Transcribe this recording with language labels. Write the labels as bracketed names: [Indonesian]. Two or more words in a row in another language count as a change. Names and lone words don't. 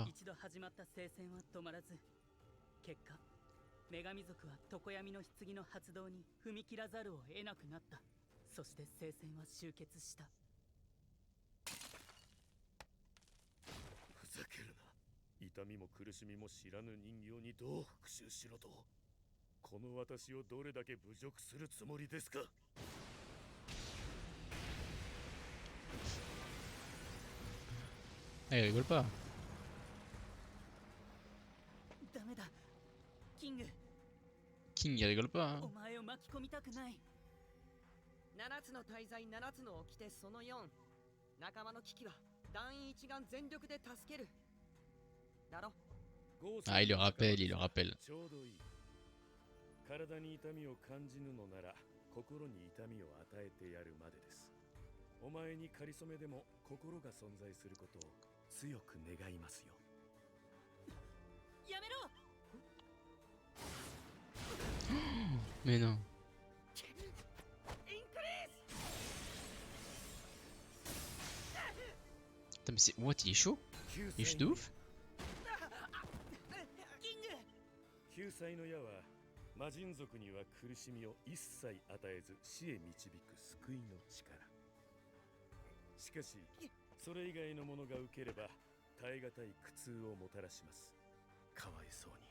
[Japanese] 一度始まった聖戦は止まらず、結果女神族は常闇の棺の発動に踏み切らざるを得なくなった。そして聖戦は終結した。ふざけるな。痛みも苦しみも知らぬ人形にどう復讐しろと。この私をどれだけ侮辱するつもりですか。 [French] Ah, il rigole pas. [Japanese] ダメだ、キング。 [French] King, il rigole pas. [Japanese] お [French] Hein. [Japanese] 前を巻き込みたくない。 7つの大罪7つの掟その4。仲間の危機は団員一丸全力で助ける。だろ。 [French] Ah, il le rappelle, il le rappelle. [Japanese] ちょうどいい。体に痛みを感じぬのなら心に痛みを与えてやるまでです。お前にかりそめでも心が存在することを強く願いますよ。やめろ。 [French] Mais non. [Japanese] インクリース。 [French] Putain, mais c'est. What, il est chaud? Il est chaud de ouf? [Japanese] キング。救済の矢は魔人族には苦しみを一切与えず死へ導く救いの力。しかしそれ以外のものが受ければ耐え難い苦痛をもたらします。かわいそうに。